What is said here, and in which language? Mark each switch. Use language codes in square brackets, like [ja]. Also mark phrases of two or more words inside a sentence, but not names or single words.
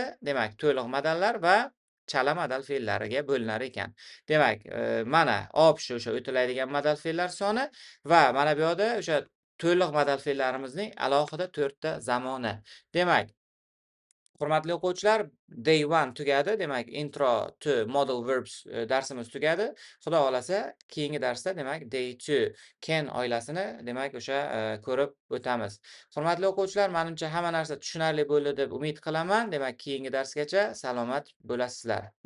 [uz] Demak, to'liq modallar va chala modal fe'llariga bo'linar ekan. Demak, mana o'sha o'tiladigan modal fe'llar soni va mana bu yoqda o'sha to'liq modal fe'llarimizning alohida 4 ta zamoni. Demak, hurmatli o'quvchilar, [en] day 1 [uz] tugadi. Demak, [en] intro to modal verbs [uz] darsimiz tugadi. Xudo xolasa, keyingi darsda demak [en] day 2 [uz] can oilasini demak o'sha ko'rib o'tamiz. Hurmatli o'quvchilar, menimcha hamma narsa tushunarli bo'ldi deb umid qilaman. Demak, keyingi darsgacha salomat bo'lasizlar.